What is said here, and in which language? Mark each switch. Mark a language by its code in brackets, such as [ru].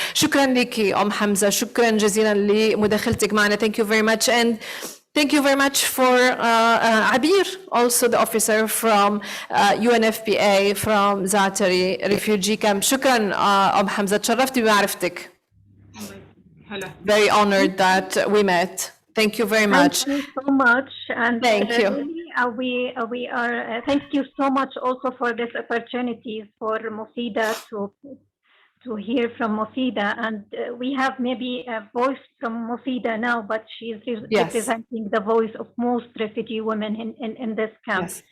[ar] شكرا لك حمزة، شكرا جزيلا لمداخلتك معنا. [en] Thank you very much, and thank you very much for Abir, also the officer from UNFPA from Zatari refugee camp. [ar] شكرا حمزة، تشرفت بمعرفتك. [en] Very honored that we met. Thank you very much. Thank you so much, and thank you. Really, we are. Thank you so much also for this opportunity for Mufida to hear from Mufida, and we have maybe a voice from Mufida now, but she is representing the voice of most refugee women in this camp.